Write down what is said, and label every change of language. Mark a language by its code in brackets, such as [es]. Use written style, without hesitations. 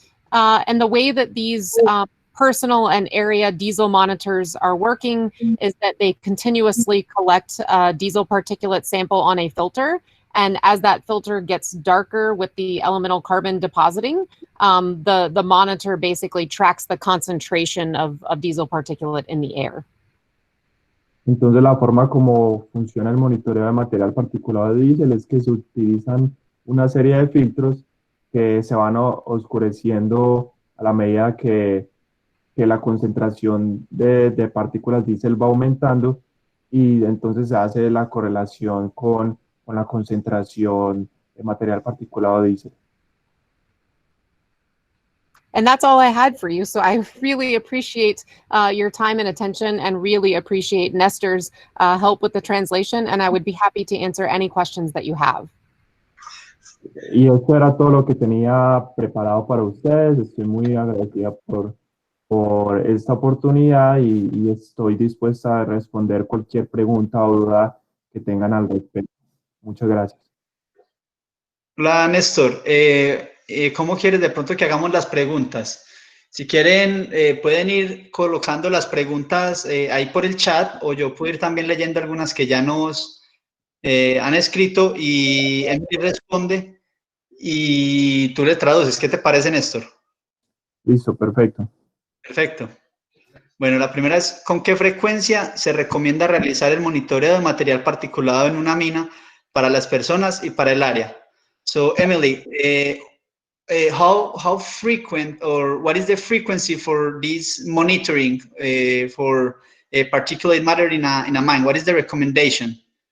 [en] And the way that these personal and area diesel monitors are working is that they continuously collect a diesel particulate sample on a filter. And as that filter gets darker with the elemental carbon depositing, the monitor basically tracks the concentration of diesel particulate in the air. [es] Entonces, la forma como funciona el monitoreo de material particulado de diésel es que se utilizan una serie de filtros que se van oscureciendo a la medida que la concentración de partículas diésel va aumentando, y entonces se hace la correlación con la concentración de material particulado diésel. [en] And that's all I had for you. So I really appreciate your time and attention, and really appreciate Nestor's help with the translation. And I would be happy to answer any questions that you have. [es] Y esto era todo lo que tenía preparado para ustedes. Estoy muy agradecida por esta oportunidad y estoy dispuesta a responder cualquier pregunta o duda que tengan al respecto. Muchas gracias. Hola, Néstor. ¿Cómo quieres de pronto que hagamos las preguntas? Si quieren, pueden ir colocando las preguntas ahí por el chat, o yo puedo ir también leyendo algunas que ya nos han escrito, y Emily responde y tú le traduces. ¿Qué te parece, Néstor? Listo, perfecto. Perfecto. Bueno, la primera es: ¿con qué frecuencia se recomienda realizar el monitoreo de material particulado en una mina para las personas y para el área? [en] So, Emily, how frequent, or what is the frequency for this monitoring for particulate matter in a mine? What is the recommendation?